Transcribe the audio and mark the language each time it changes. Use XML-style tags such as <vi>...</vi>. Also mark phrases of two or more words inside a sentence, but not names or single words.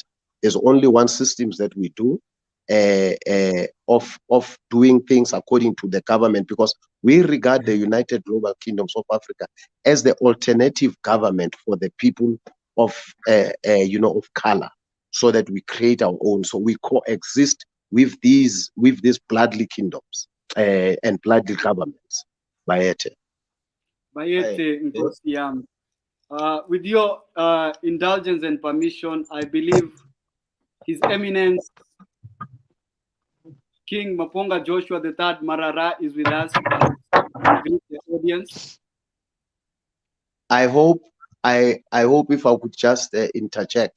<en>There's only one system that we do of doing things according to the government, because we regard the United Global Kingdoms of Africa as the alternative government for the people of color, so that we create our own. So we coexist with these bloodly kingdoms and bloodly governments. Bayete.</en> <zu>Bayete, Nkosi yami.</zu> <en>With your indulgence and permission, I believe His Eminence King Maponga Joshua III Marara is with us. Greet the audience. I hope if I could just interject.</en>